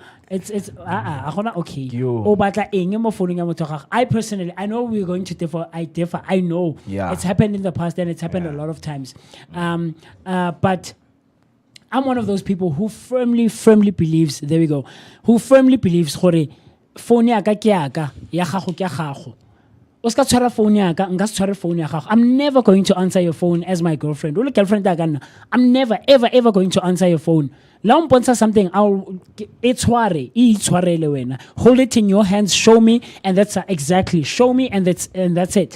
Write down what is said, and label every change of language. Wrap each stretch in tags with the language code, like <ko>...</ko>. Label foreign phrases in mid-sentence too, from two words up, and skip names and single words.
<en>it's okay. I personally, I know we're going to differ. I know. Yeah. It's happened in the past and it's happened a lot of times. But I'm one of those people who firmly believes, there we go, who firmly believes</en> <tn>gore phone ya ka ke ya ka, ya gago ke ya gago.</tn> <en>I'm never going to answer your phone as my girlfriend. I'm never, ever going to answer your phone. Something, hold it in your hands, show me, and that's exactly, show me, and that's it.</en>